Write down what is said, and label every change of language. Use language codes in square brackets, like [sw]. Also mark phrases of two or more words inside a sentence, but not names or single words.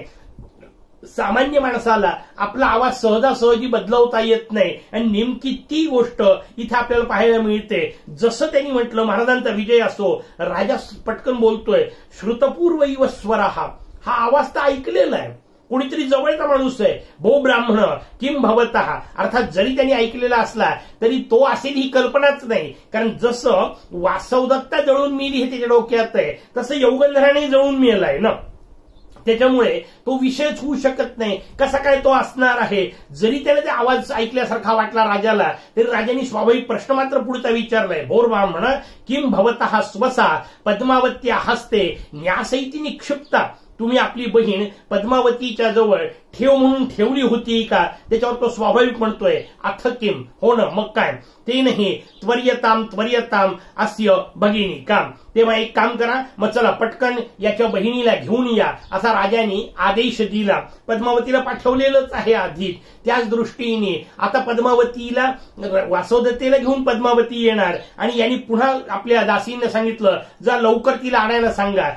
[mr] सामान्य माणसाला आपला आवाज सहजासहजी बदलवता येत नाही. आणि नेमकी ती गोष्ट इथे आपल्याला पाहायला मिळते. जसं त्यांनी म्हटलं महाराजांचा विजय असो, राजा पटकन बोलतोय [sa] श्रुतपूर्व इव स्वरा. [mr] हा आवाज तर ऐकलेला आहे, कोणीतरी जवळचा माणूस आहे. [sa] भो ब्राह्मण किम भवतः, [mr] अर्थात जरी त्यांनी ऐकलेला असला तरी तो असेल ही कल्पनाच नाही. कारण जसं वासवदत्ता जळून मिली हे त्याच्या डोक्यात आहे तसं यौवनराणे जळून मिळालाय ना. त्याच्यामुळे तो विषयच होऊ शकत नाही. कसा काय तो असणार आहे. जरी त्याला ते आवाज ऐकल्यासारखा वाटला राजाला तरी राजाने स्वाभाविक प्रश्न मात्र पुढचा विचारलाय. [sa] भोर ब्राह्मण किम भवतः स्वसा पद्मावत्या हस्ते न्यासैती निक्षिप्ता. [mr] तुम्ही आपली बहीण पद्मावतीच्या जवळ ठेव म्हणून ठेवली होती का. त्याच्यावर तो स्वाभाविक म्हणतोय [sa] अथ किम, [mr] हो ना मग काय. ते नाही [sa] त्वर्यताम अस्य भगिनी काम. [mr] तेव्हा एक काम करा, मग चला पटकन याच्या बहिणीला घेऊन या असा राजाने आदेश दिला. पद्मावतीला पाठवलेलंच आहे आधी. त्याच दृष्टीने आता पद्मावतीला वासवदत्तेला घेऊन पद्मावती येणार आणि यांनी पुन्हा आपल्या दासींना सांगितलं जा लवकर तिला आणायला सांगा.